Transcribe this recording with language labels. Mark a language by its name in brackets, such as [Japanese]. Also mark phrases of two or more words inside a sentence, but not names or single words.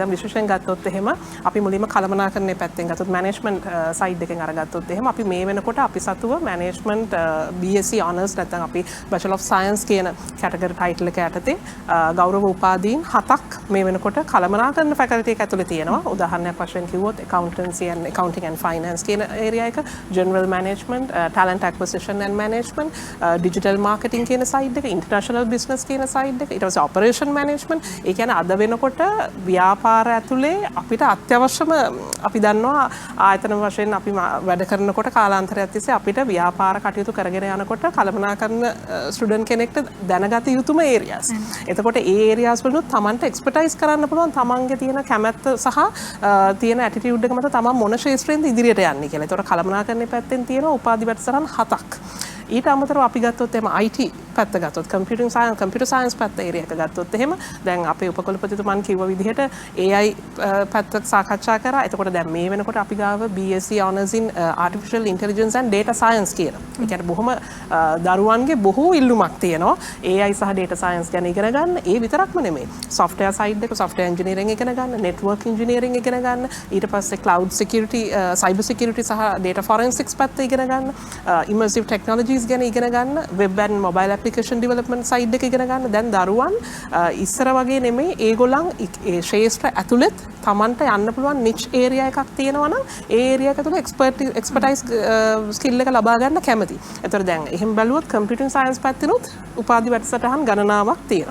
[Sinhala] දැන් විශේෂයෙන් ගත්තොත් එහෙම අපි මුලින්ම කළමනාකරණයේ පැත්තෙන් ගත්තොත් [English] management side [Sinhala] එකෙන් අරගත්තොත් එහෙම අපි මේ වෙනකොට අපි සතුව [English] management BSc honors [Sinhala] නැත්නම් අපි [English] Bachelor of Science [Sinhala] කියන [English] category title [Sinhala] එක යටතේ ගෞරව උපාධීන් 7ක් මේ වෙනකොට කළමනාකරණ ෆැකල්ටි එක ඇතුලේ තියෙනවා. උදාහරණයක් වශයෙන් කිව්වොත් [English] accountancy and accounting and finance [Sinhala] කියන ඒරියා එක, [English] general management, talent acquisition and management, digital marketing [Sinhala] කියන සයිඩ් එක, [English] international business [Sinhala] කියන සයිඩ් එක, ඊට පස්සේ [English] operation management. [Sinhala] ඒ කියන්නේ අද වෙනකොට ව්‍යාපාර ඇතුලේ අපිට අත්‍යවශ්‍යම අපි දන්නවා ආයතන වශයෙන් අපි වැඩ කරනකොට කාලාන්තරයක් තිස්සේ අපිට ව්‍යාපාර කටයුතු කරගෙන යනකොට කළමනාකරණ ස්ටුඩන්ට් කෙනෙක්ට දැනගත යුතුම ඒරියාස්. එතකොට ඒ ඒරියාස් වලින් තමන්ට එක්ස්පර්ටයිස් කරන්න පුළුවන් තමන්ගේ තියෙන කැමැත්ත සහ තියෙන ඇටිටියුඩ් එක මත තමන් මොන ශාස්ත්‍රයෙන්ද ඉදිරියට යන්නේ කියලා. ඒතකොට කළමනාකරණයේ පැත්තෙන් තියෙන උපාධි වැඩසටහන් 7ක්. ඊට අමතරව අපි ගත්තොත් එහෙම IT පැත්ත ගත්තොත් [English] computer science [Sinhala] පැත්ත ඒරියා එක ගත්තොත් එහෙම දැන් අපේ උපකුලපතිතුමන් කිව්ව විදිහට AI පැත්ත සාකච්ඡා කරා. එතකොට දැන් මේ වෙනකොට අපි ගාව [English] BSc honors in artificial intelligence and data science [Sinhala] කියන. ඒ කියන්නේ බොහොම දරුවන්ගේ බොහෝ ඉල්ලුමක් තියෙනවා AI සහ [English] data science [Sinhala] ගැන ඉගෙන ගන්න. ඒ විතරක්ම නෙමෙයි. [English] software side [Sinhala] එක [English] software engineering [Sinhala] ඉගෙන ගන්න, [English] network engineering [Sinhala] ඉගෙන ගන්න, ඊට පස්සේ [English] cloud security, cyber security [Sinhala] සහ [English] data forensics [Sinhala] පැත්ත ඉගෙන ගන්න, [English] immersive technology [Sinhala] ගැන ඉගෙන ගන්න, [English] web and mobile application development side [Sinhala] එක ඉගෙන ගන්න. දැන් දරුවන් ඉස්සර වගේ නෙමෙයි, ඒගොල්ලන් ඒ ශාස්ත්‍ර ඇතුළෙත් තමන්ට යන්න පුළුවන් [English] niche area [Sinhala] එකක් තියෙනවා නම් ඒ ඒරියා එක තුළ [English] expertise skill [Sinhala] එක ලබා ගන්න කැමති. ඒතර දැන් එහෙම බැලුවොත් [English] computer science [Sinhala] පැත්තෙනුත් උපාධි වැඩසටහන් ගණනාවක් තියෙනවා.